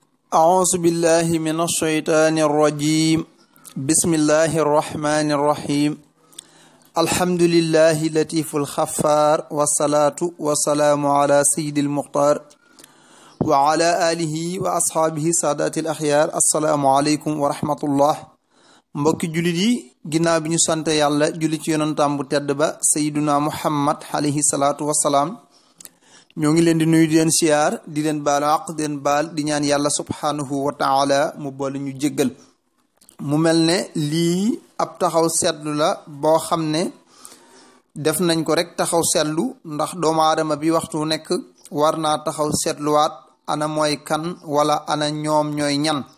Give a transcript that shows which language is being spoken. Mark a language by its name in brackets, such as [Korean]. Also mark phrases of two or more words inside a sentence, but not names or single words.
[Arabic] أعوذ بالله من الشيطان الرجيم بسم الله الرحمن الرحيم الحمد لله لطيف الخفار والصلاة والسلام على سيد المختار وعلى آله وأصحابه سادات الأخيار السلام عليكم ورحمة الله [Wolof] mbokki jullit yi ginnaaw bi ñu sant yàlla julli ci yonentam bu tedd ba [Arabic] سيدنا محمد عليه الصلاة والسلام [Wolof] ñoo ngi leen di nuyu di leen siyaar di leen baal àq di leen baal di ñaan yàlla [Arabic] سبحانه وتعالى [Wolof] mu boole ñu jéggal mu mel ne lii ab taxaw seetlu la boo xam ne def nañ ko rek taxaw seetlu ndax doomu aadama bi waxtu nekk war naa taxaw seetluwaat ana mooy kan wala ana ñoom ñooy ñan